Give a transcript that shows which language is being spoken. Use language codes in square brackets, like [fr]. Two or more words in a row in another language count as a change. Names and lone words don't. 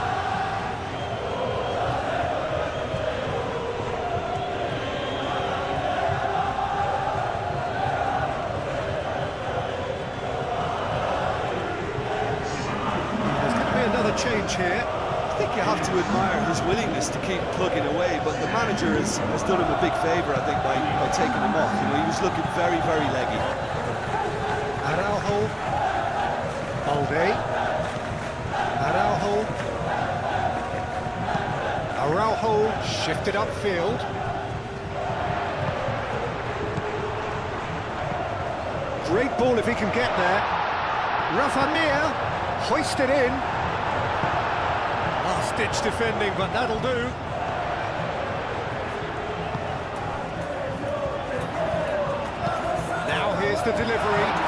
[en] There's going to be another change here. I think you have to admire his willingness to keep plugging away, but the manager has done him a big favour, I think, by taking him off. You know, he was looking very, very leggy. Araujo. Balde. Araujo. Araujo shifted upfield. Great ball if he can get there. Rafa Mir hoisted in. Last-ditch defending, but that'll do. Now here's the delivery.